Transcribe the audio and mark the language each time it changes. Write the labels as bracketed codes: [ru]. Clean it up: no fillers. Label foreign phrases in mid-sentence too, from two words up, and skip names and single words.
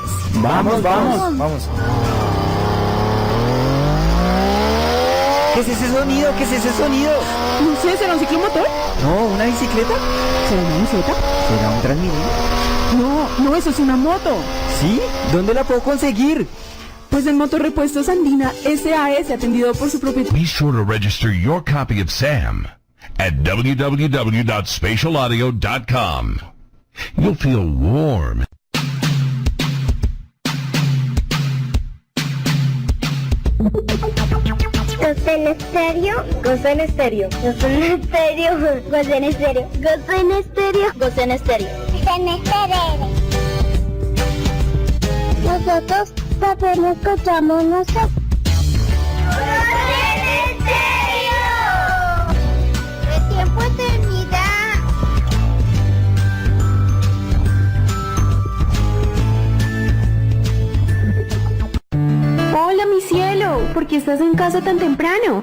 [es] Vamos. ¿Qué es ese sonido? No sé, ¿será un ciclomotor? No, ¿una bicicleta? ¿Será una bicicleta? ¿Será un Transmilenio? No, eso es una moto. ¿Sí? ¿Dónde la puedo conseguir? Pues en Motorrepuestos Andina SAS, atendido por su propietario. [en] Be sure to register your copy of Sam at www.spatialaudio.com. You'll feel warm. [es] Gosen Estéreo. Gosen Estéreo. Gosen Estéreo. Gosen Estéreo. Gosen Estéreo. Gosen Estéreo. Gosen Estéreo. Nosotros también escuchamos nosotros. ¡Gosen Estéreo! ¡De tiempo a eternidad! Hola, mi cielo, ¿por qué estás en casa tan temprano?